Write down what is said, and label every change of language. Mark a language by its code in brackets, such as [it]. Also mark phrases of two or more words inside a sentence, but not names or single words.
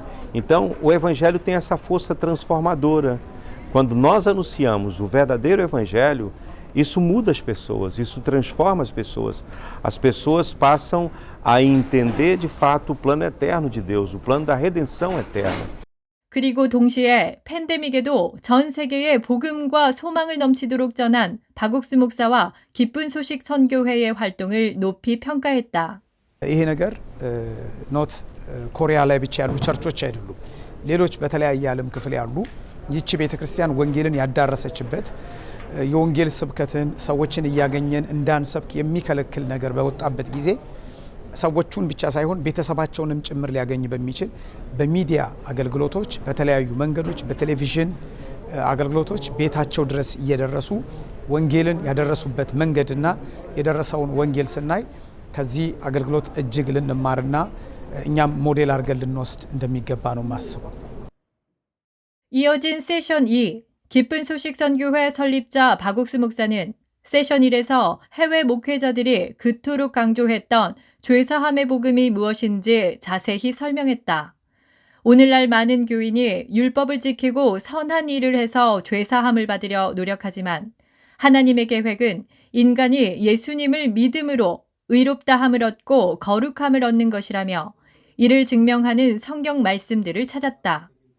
[pt] Então, o Evangelho tem essa força transformadora. Quando nós anunciamos o verdadeiro Evangelho, isso muda as pessoas, isso transforma as pessoas. As pessoas passam a entender de fato o plano eterno de Deus, o plano da redenção eterna. [ko] 그리고 동시에 팬데믹에도 전 세계에 복음과 소망을 넘치도록 전한 박옥수 목사와 기쁜 소식 선교회의 활동을 높이 평가했다. [am] ይሄ ነገር ኖት ኮሪያ ላይ ብቻ ያሉ ቸርቾች አይደሉም። ሌሎች በተለያየ ዓለም ክፍል ያሉ ይህች ቤተክርስቲያን ወንጌልን ያዳረሰችበት የወንጌል ስብከትን ሰዎችን እያገኘን እንዳንሰብክ የሚከለክል ነገር በወጣበት ጊዜ ሰዎቹን ብቻ ሳይሆን ቤተሰባቸውንም ጭምር ሊያገኝ በሚችል በሚዲያ አገልግሎቶች በተለያዩ መንገዶች በቴሌቪዥን አገልግሎቶች ቤታቸው ድረስ እየደረሱ ወንጌልን ያደረሱበት መንገድና የደረሰውን ወንጌል ስናይ ከዚህ አገልግሎት እጅግ ልንማርና እኛም ሞዴል አድርገን ልንወስድ እንደሚገባ ነው የማስበው። [ko] 이어진 세션 2, 기쁜 소식 선교회 설립자 박옥수 목사는 세션 1에서 해외 목회자들이 그토록 강조했던 죄사함의 복음이 무엇인지 자세히 설명했다. 오늘날 많은 교인이 율법을 지키고 선한 일을 해서 죄사함을 받으려 노력하지만 하나님의 계획은 인간이 예수님을 믿음으로 의롭다함을 얻고 거룩함을 얻는 것이라며 이를 증명하는 성경 말씀들을 찾았다.